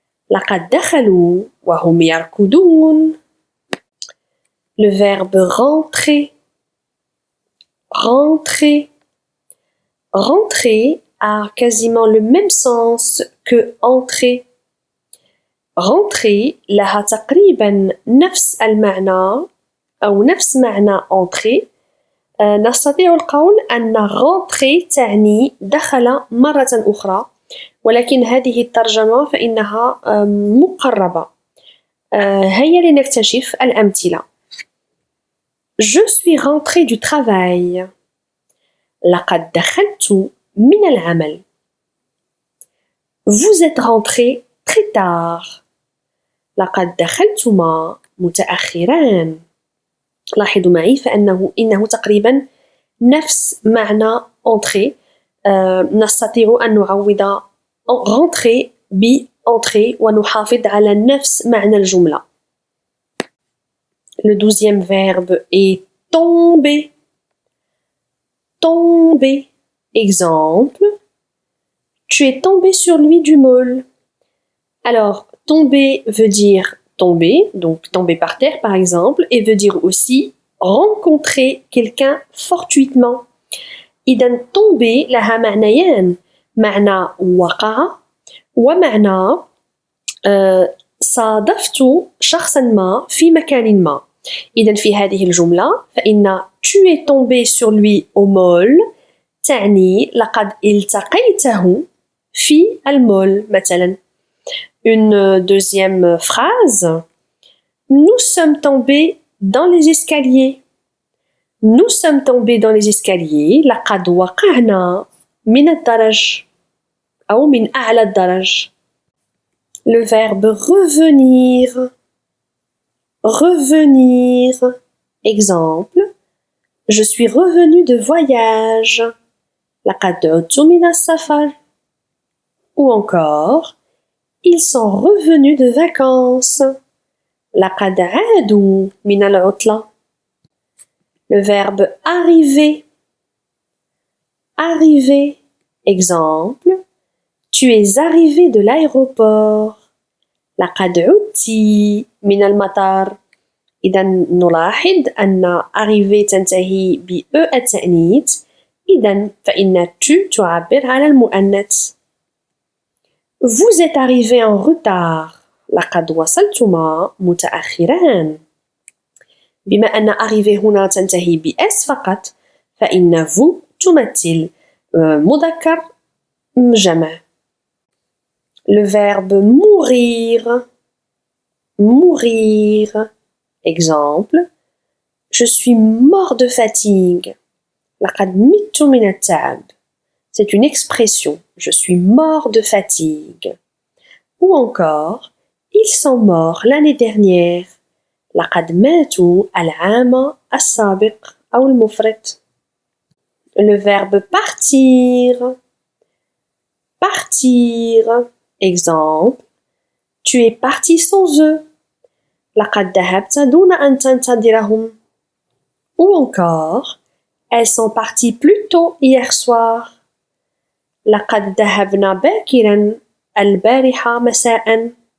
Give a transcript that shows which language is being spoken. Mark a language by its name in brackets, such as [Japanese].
[Arabic] لقد دخلوا وهم يركضون. [French] Le verbe rentrer. Rentrer. Rentrer a quasiment le même sens que entrer. [Arabic] Rentrer لها تقريبا نفس المعنى أو نفس معنى entrer. نستطيع القول أن rentrer تعني دخل مرة أخرى، ولكن هذه الترجمة فإنها مقربة. هيا لنكتشف الأمثلة. [French] Je suis rentré du travail. [Arabic] لقد دخلت من العمل. [French] Vous êtes rentré très tard. [Arabic] لقد دخلتما متأخران. لاحظوا معي إنه تقريبا نفس معنى entrer. نستطيع أن نعوض rentrer ب entrer ونحافظ على نفس معنى الجملة. [French] Le 12e verbe est tomber. Tomber. Exemple. Tu es tombé sur lui du môle. Alors, tomber veut dire tomber, donc tomber par terre par exemple, et veut dire aussi rencontrer quelqu'un fortuitement. [Arabic] إذا tomber لها معنيان. معنى وقع ومعنى صادفت شخصا ما في مكان ما. إذا في هذه الجملة فإن [French] tu es tombé sur lui au môle [Arabic] تعني لقد التقيته في المول مثلا. [French] Une deuxième phrase. Nous sommes tombés dans les escaliers. Nous sommes tombés dans les escaliers. [Arabic] لقد وقعنا من الدرج أو من أعلى الدرج. [French] Le verbe revenir. Revenir. Exemple. Je suis revenu de voyage. [Arabic] لقد عدت من السفر. [French] Ou encore, ils sont revenus de vacances. [Arabic] لقد عادوا من العطلة. [French] Le verbe arriver. Arriver. Exemple. Tu es arrivé de l'aéroport. [Arabic] لقد عدت من المطار. إذا نلاحظ أن arriver تنتهي ب e التأنيث. إذا فإن tu تعبر على المؤنث. [French] Vous êtes arrivé en retard. [Arabic] لقد وصلتما متأخران. بما أن arriver هنا تنتهي ب s فقط فإن vous تمثل مذكر جمع. [French] Le verbe mourir. Mourir. Exemple. Je suis mort de fatigue. [Arabic] لقد مت من التعب. [French] C'est une expression. Je suis mort de fatigue. Ou encore, ils sont morts l'année dernière. [Arabic] لقد ماتوا العام السابق أو المفرط. [French] Le verbe partir. Partir. Exemple. Tu es parti sans eux. [Arabic] لقد ذهبت دون أن تنتظرهم. [French] Ou encore, elles sont parties plus tôt hier soir. [Arabic] لقد ذهبنا باكرا البارحة مساء.